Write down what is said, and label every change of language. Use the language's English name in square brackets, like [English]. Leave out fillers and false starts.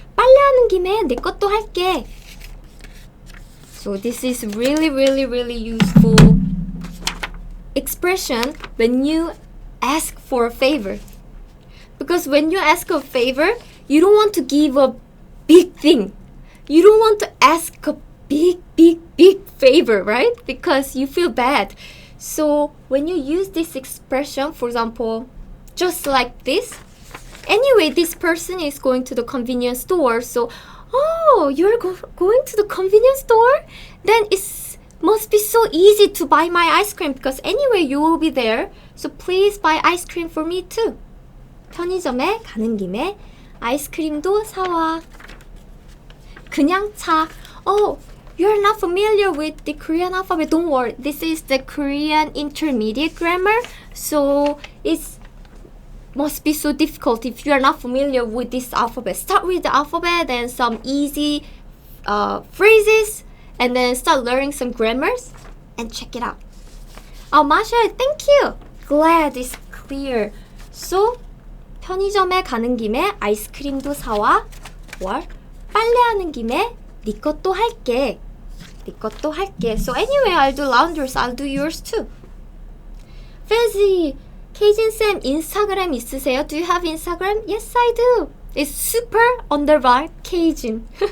[Korean] 빨래하는 김에 내 것도 할게. [English] So this is really useful expression when you ask for a favor. Because when you ask a favor, you don't want to give a big thing. You don't want to ask a big favor, right? Because you feel bad. So when you use this expression, for example, just like this, anyway, this person is going to the convenience store, so, oh, you're going to the convenience store? Then it must be so easy to buy my ice cream because anyway, you will be there. So please buy ice cream for me too. [Korean] 편의점에 가는 김에 아이스크림도 사와. 그냥 차. [English] Oh, you're not familiar with the Korean alphabet. Don't worry. This is the Korean intermediate grammar. So it must be so difficult if you are not familiar with this alphabet. Start with the alphabet and some easy phrases and then start learning some grammars and check it out. Oh, Masha, thank you. Glad it's clear. [Korean] So, 편의점에 가는 김에 아이스크림도 사와. or 빨래하는 김에 네 것도 할게. 네 것도 할게. [English] So anyway, I'll do laundry, so I'll do yours too. [Korean] Fezzy, 케이진쌤 인스타그램 있으세요? [English] Do you have Instagram? Yes, I do. It's super underbar 케이진.